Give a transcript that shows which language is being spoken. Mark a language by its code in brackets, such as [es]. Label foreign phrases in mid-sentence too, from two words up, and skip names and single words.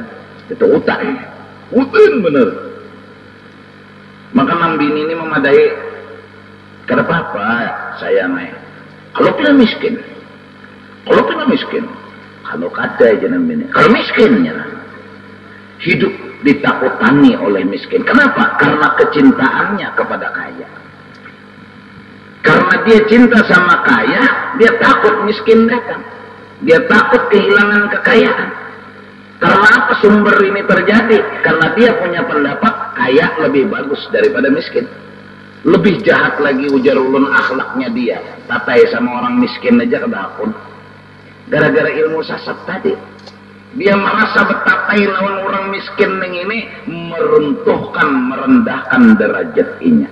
[bjn] Itu utang bener. Maka nang bini ini memadai, kada apa-apa saya naik. Kalau kita miskin, kalau kada aja nang bini. [id] Kalau miskinnya hidup ditakutani oleh miskin. Kenapa? Karena kecintaannya kepada kaya. Karena dia cinta sama kaya, dia takut miskin datang. Dia takut kehilangan kekayaan. Karena apa sumber ini terjadi? Karena dia punya pendapat kaya lebih bagus daripada miskin. [bjn] Lebih jahat lagi ujar ulun akhlaknya dia. Tatai sama orang miskin aja kedapun. Gara-gara ilmu sasat tadi. Dia merasa betatai lawan orang miskin yang ini meruntuhkan, merendahkan derajat inya.